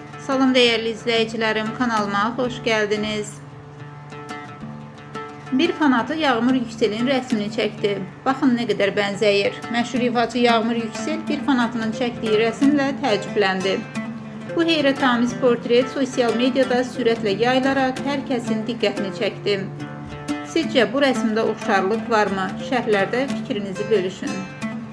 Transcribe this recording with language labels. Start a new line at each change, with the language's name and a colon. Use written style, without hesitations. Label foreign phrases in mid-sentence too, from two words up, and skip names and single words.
Turkish: Salam değerli izleyicilerim, kanalıma hoş geldiniz. Bir fanatı Yağmur Yüksel'in resmini çekti. Bakın ne kadar
Azerbaijani: benzeyir. Məşhur ifaçı Yağmur Yüksel bir fanatının çektiği resimle təəccübləndi. Bu heyrətamiz portret
Turkish: sosyal medyada
Azerbaijani: sürətlə yayılaraq hər kəsin diqqətini çəkdi. Sizcə bu resimdə oxşarlıq varmı? Şərhlərdə fikrinizi bölüşün.